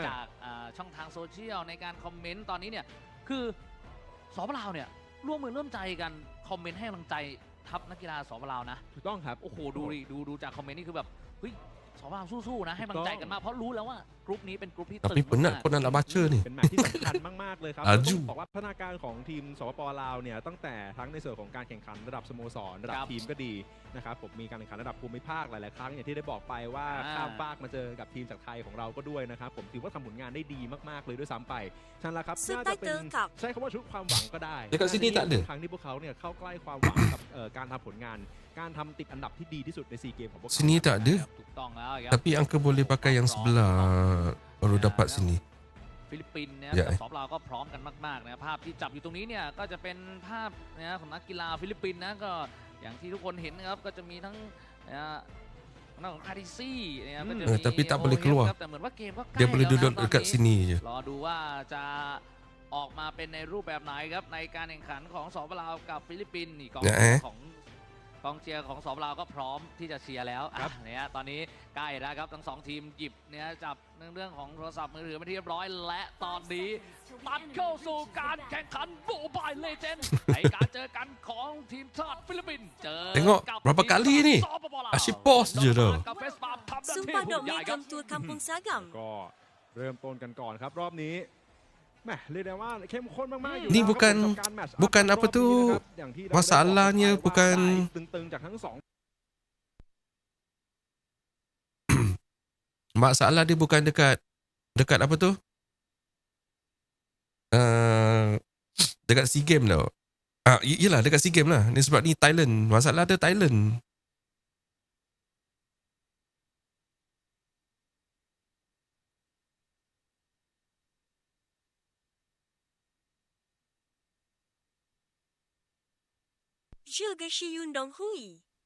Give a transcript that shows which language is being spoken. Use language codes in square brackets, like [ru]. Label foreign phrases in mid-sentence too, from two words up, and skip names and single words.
[th] จากช่องทางโซเชียลในการคอมเมนต์ตอนนี้เนี่ยคือสปป.ลาวเนี่ยร่วมมือร่วมใจกันคอมเมนต์ให้กำลังใจทัพนักกีฬาสปป.ลาวนะ ถูกต้องครับ โอ้โหดูดิดูจากคอมเมนต์นี่คือแบบเฮ้ยสปป.ลาวสู้ๆนะให้กำลังใจกันมากเพราะรู้แล้วว่ากรุ๊ปนี้เป็นกรุ๊ปที่ตึ [ms] Tapi [th] ง [ms] penat [th] มาก [ms] kau nak baca ni. [th] เป็นแมตช์ที่สำคัญมากๆเลยครับ อ่ะ ต้องบอกว่าพัฒนาการของทีมสปป.ลาวเนี่ยตั้งแต่ทั้งในส่วนของการแข่งขันระดับสโมสรระดับทีมก็ดีนะครับผมมีการแข่งขันระดับภูมิภาคหลายๆครั้งอย่างที่ได้บอกไปว่าข้ามฟากมาเจอกับทีมจากไทยของเราก็ด้วยนะครับผมถือว่าทำผลงานได้ดีมากๆเลยด้วยซ้ำไปฉะนั้นละครับน่าจะเป็นใช้คำว่าชุดความหวังก็ได้ [ms] Dekat sini tak ada [th] ครั้งที่พวกเขาเนี่ยเข้าใกล้ความหวังกับการทำผลงานการทำติดอันดับที่ดีที่สุดในซีเกมของพวกเขา [ms] Sini tak ada. [th] ถูกต้องแล้วครับ [ms] Tapi Uncle boleh pakai yang sebelah baru dapat sini. [th] ฟิลิปปินส์นะ ใหญ่ กับสปลาวก็พร้อมกันมากๆนะภาพที่จับอยู่ตรงนี้เนี่ยก็จะเป็นภาพนะของนักกีฬาฟิลิปปินส์นะก็อย่างที่ทุกคนเห็นนะครับก็จะมีทั้งนะทางด้านของคาริซี่นะครับก็จะมี [ms] tapi tak boleh keluar [th] ครับแต่เหมือนว่าเกมก็ใกล้ [ms] dia boleh [th] แล้วนะ [ms] duduk [th] ตอน [ms] dekat [th] นี้ [ms] sini je [th] รอดูว่าจะออกมาเป็นในรูปแบบไหนครับในการแข่งขันของสปลาวกับฟิลิปปินส์นี่กอง เนี่ย เชียร์ของกองเชียร์ของสปลาวก็พร้อมที่จะเชียร์แล้วเนี่ยตอนนี้ใกล้แล้วครับทั้งสองทีมหยิบเนี่ยจับเรื่องของโทรศัพท์มือถือมาที่เรียบร้อยและตอนนี้ตัดเข้าสู่การแข่งขันโมบายเลเจนด์ในการเจอกันของทีมชาติฟิลิปปินส์เจอ [ms] Tengok [th] กับ [ms] berapa kali ni. [th] สปปลาว [ms] Asyik pause je dah. [th] กับเฟสปาทำหน้าที่ [ms] Sumpah [th] หุ่ [ms] Dok [th] นใหญ่ครับ Megam Tour Kampung Sagam. ก็เริ่มต้นกันก่อนครับรอบนี้แหมเรียกได้ว่าเข้มข้นมากๆอยู่ นี่ แล้วครับ [ms] bukan [th] ผมกับการแมตช์อัพ [ms] bukan [th] รอบ [ms] apa tu [th] นี้นะครับอย่างที่เราได้บอก [ms] masalahnya [th] ไปว่า [ms] bukan [th] ได้ตึงๆจากทั้งสอง [ms] masalah dia bukan dekat apa tu dekat SEA Games tau. Yelah dekat SEA Games lah. Ni sebab ni Thailand. Masalah dia Thailand. Je Gashi Yundong Hui.